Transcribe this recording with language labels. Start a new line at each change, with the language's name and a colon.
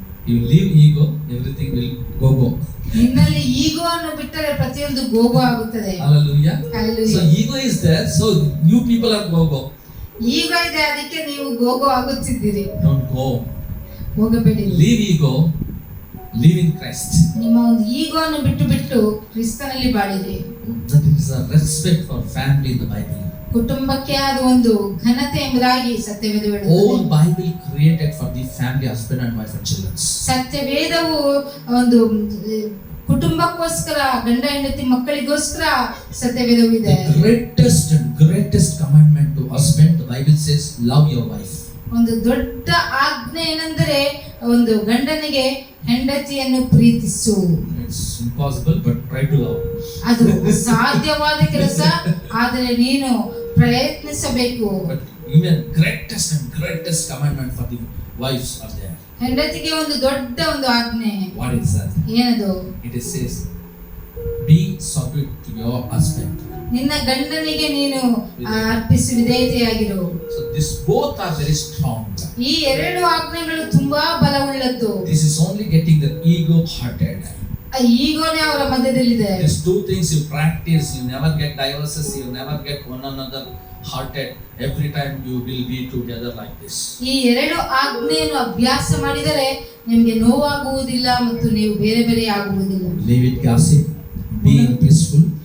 English: You leave ego, everything will go.
Kannada: ನಿನ್ನಲ್ಲಿ ಈಗೋ ಅನ್ನು ಬಿಟ್ಟರೆ ಪ್ರತಿಯೊಂದು ಗೋಗೋ ಆಗುತ್ತದೆ.
English: Hallelujah. Hallelujah. So ego is there, so you people are go.
Kannada: ಈಗೋ ಇದೆ, ಅದಕ್ಕೆ ನೀವು ಗೋಗೋ ಆಗುತ್ತಿದ್ದೀರಿ.
English: Don't go.
Kannada: ಹೋಗಬೇಡಿ.
English: Leave ego, live in Christ.
Kannada: ನಿಮ್ಮ ಒಂದು ಈಗೋ ಅನ್ನು ಬಿಟ್ಟು ಕ್ರಿಸ್ತನಲ್ಲಿ ಬಾಳಿರಿ.
English: That is a respect for family in the Bible.
Kannada: ಕುಟುಂಬಕ್ಕೆ ಅದು ಒಂದು ಘನತೆ ಎಂಬುದಾಗಿ ಸತ್ಯವೇದ ಹೇಳುತ್ತದೆ.
English: All Bible created for the family, husband and wife and children.
Kannada: ಸತ್ಯವೇದವು ಒಂದು ಕುಟುಂಬಕ್ಕೋಸ್ಕರ, ಗಂಡ ಹೆಂಡತಿ ಮಕ್ಕಳಿಗೋಸ್ಕರ ಸತ್ಯವೇದವು ಇದೆ.
English: The greatest commandment to husband, the Bible says, love your wife.
Kannada: ಒಂದು ದೊಡ್ಡ ಆಜ್ಞೆ ಏನೆಂದರೆ ಒಂದು ಗಂಡನಿಗೆ ಹೆಂಡತಿಯನ್ನು ಪ್ರೀತಿಸು.
English: It's impossible, but try to love.
Kannada: ಅದು ಸಾಧ್ಯವಾದ ಕೆಲಸ, ಆದರೆ ನೀನು ಪ್ರಯತ್ನಿಸಬೇಕು.
English: But even greatest commandment for the wives are there.
Kannada: ಹೆಂಡತಿಗೆ ಒಂದು ದೊಡ್ಡ ಒಂದು ಆಜ್ಞೆ.
English: What is that?
Kannada: ಏನದು?
English: It says, be subject to your husband.
Kannada: ನಿನ್ನ ಗಂಡನಿಗೆ ನೀನು ಅರ್ಪಿಸಿ ವಿಧೇಯತೆಯಾಗಿರು.
English: So these both are very strong.
Kannada: ಈ ಎರಡು ಆಜ್ಞೆಗಳು ತುಂಬಾ ಬಲವುಳ್ಳದ್ದು.
English: This is only getting the ego hearted.
Kannada: ಈಗೋನೇ ಅವರ ಮಧ್ಯದಲ್ಲಿದೆ.
English: These two things you practice, you never get divorces, you never get one another hearted. Every time you will be together like this.
Kannada: ಈ ಎರಡು ಆಜ್ಞೆಯನ್ನು ಅಭ್ಯಾಸ ಮಾಡಿದರೆ ನಿಮಗೆ ನೋವಾಗುವುದಿಲ್ಲ ಮತ್ತು ನೀವು ಬೇರೆ ಬೇರೆ ಆಗುವುದಿಲ್ಲ.
English: Leave it gossip, being peaceful.